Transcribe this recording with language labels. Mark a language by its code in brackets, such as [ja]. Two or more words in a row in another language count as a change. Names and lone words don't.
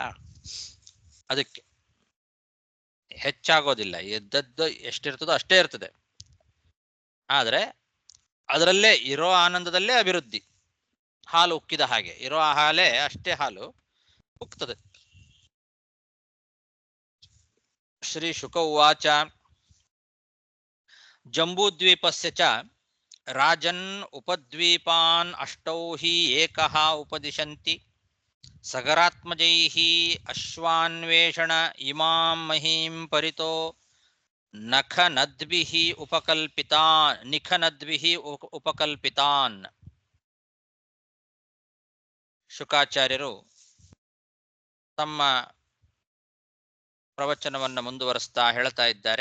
[kn] ಅದಕ್ಕೆ ಹೆಚ್ಚಾಗೋದಿಲ್ಲ, ಎದ್ದದ್ದು ಎಷ್ಟಿರ್ತದೋ ಅಷ್ಟೇ ಇರ್ತದೆ. ಆದ್ರೆ ಅದರಲ್ಲೇ ಇರೋ ಆನಂದದಲ್ಲೇ ಅಭಿವೃದ್ಧಿ. ಹಾಲು ಉಕ್ಕಿದ ಹಾಗೆ ಇರೋ ಹಾಲೇ ಅಷ್ಟೇ ಹಾಲು ಉಕ್ತದೆ. [sa] ಶ್ರೀ ಶುಕ ಉವಾಚ ಜಂಬೂದ್ವೀಪಸ್ಯ ಚ ರಾಜನ್ ಉಪದ್ವೀಪಾನ್ ಅಷ್ಟೌ ಹಿ ಏಕಃ ಉಪದಿಶಂತಿ ಸಗರಾತ್ಮಜೈಃ ಅಶ್ವಾನ್ವೇಷಣ ಇಮಾಂ ಮಹೀಂ ಪರಿತೋ ನಿಖನದ್ಭಿಃ ಉಪಕಲ್ಪಿತಾನ್. [kn] ಶುಕಾಚಾರ್ಯರು ತಮ್ಮ ಪ್ರವಚನವನ್ನು ಮುಂದುವರಿಸ್ತಾ ಹೇಳ್ತಾ ಇದ್ದಾರೆ.